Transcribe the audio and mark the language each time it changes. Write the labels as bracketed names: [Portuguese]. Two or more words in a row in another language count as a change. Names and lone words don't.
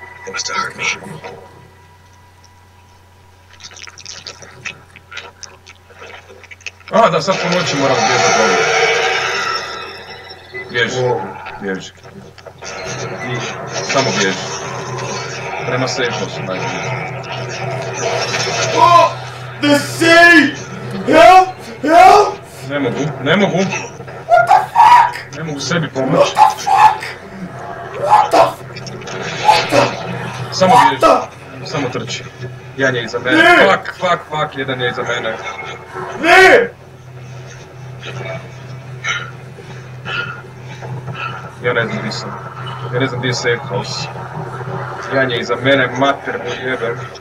[English] wants to hurt me. [Croatian] A, da, sad po noći moram bježati ovdje. Bježi, bježi. Samo bježi. Prema safehouse, daj bježi. [English] Oh! The safe! Help! Help! [Croatian] Ne mogu, ne mogu. [English] What the fuck? [Croatian] Ne mogu sebi pomoći. [English] What the fuck? What the [Croatian] Samo bježi, samo trči. Jedan je iza mene. Ne! Fuck, jedan je iza mene. Ne! Ja ne znam gdje sam. Ja ne znam gdje je [English] safe house. [Croatian] Jedan je iza mene, mater mu jebem.